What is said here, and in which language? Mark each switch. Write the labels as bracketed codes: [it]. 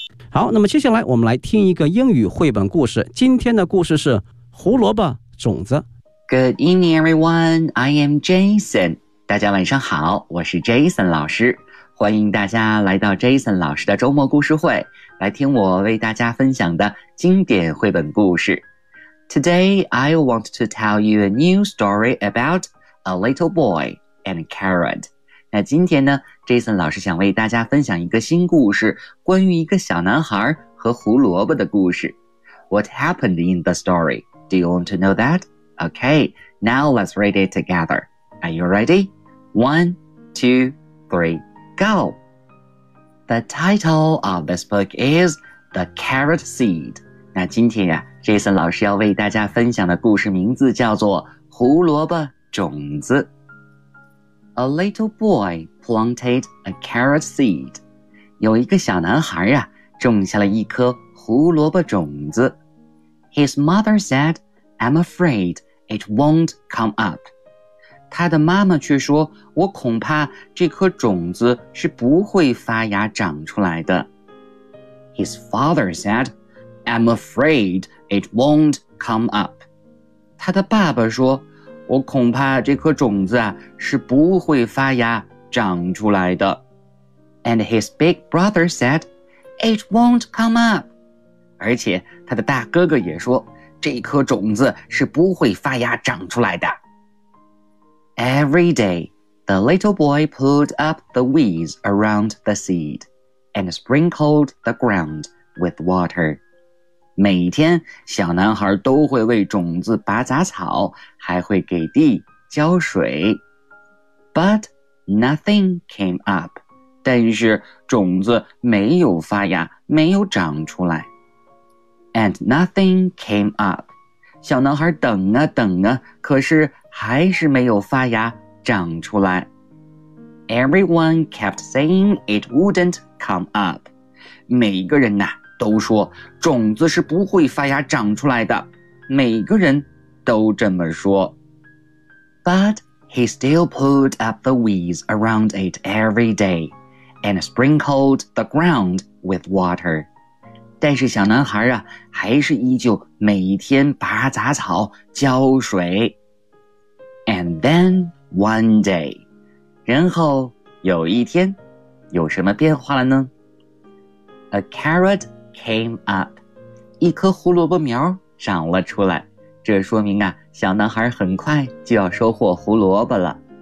[zh] 好，那么接下来我们来听一个英语绘本故事。今天的故事是《胡萝卜种子》。 [en] Good evening, everyone. I am Jason. [zh] 大家晚上好，我是 Jason 老师。欢迎大家来到 Jason 老师的周末故事会，来听我为大家分享的经典绘本故事。 [en] Today, I want to tell you a new story about a little boy and a carrot. [zh] 那今天呢，Jason 老师想为大家分享一个新故事，关于一个小男孩和胡萝卜的故事。 [en] What happened in the story? Do you want to know that? Okay, now let's read it together. Are you ready? 1, 2, 3, go! The title of this book is The Carrot Seed. [zh] 那今天啊，Jason 老师要为大家分享的故事名字叫做《胡萝卜种子》。 [en] A little boy planted a carrot seed. [zh] 有一个小男孩啊，种下了一颗胡萝卜种子。 [en] His mother said, I'm afraid it won't come up. [zh] 他的妈妈却说，我恐怕这颗种子是不会发芽长出来的。 [en] His father said, I'm afraid it won't come up. [zh] 他的爸爸说，我恐怕这颗种子啊是不会发芽长出来的。 [en] And his big brother said, it won't come up. [zh] 而且他的大哥哥也说，这颗种子是不会发芽长出来的。 [en] Every day, the little boy pulled up the weeds around the seed and sprinkled the ground with water. [zh] 每天小男孩都会为种子拔杂草，还会给地浇水。 [en] But nothing came up. [zh] 但是种子没有发芽，没有长出来。 [en] And nothing came up. [zh] 小男孩等啊等啊，可是还是没有发芽长出来。 [en] Everyone kept saying it wouldn't come up. [zh] 每个人啊都说种子是不会发芽长出来的，每个人都这么说。 [en] But he still pulled up the weeds around it every day and sprinkled the ground with water. [zh] 但是小男孩啊，还是依旧每天拔杂草浇水。 [en] And then one day, [zh] 然后有一天，有什么变化了呢？ [en] A carrotcame up, [zh] 一颗胡萝卜苗长了出来，这说明啊，小男孩很快就要收获胡萝卜了。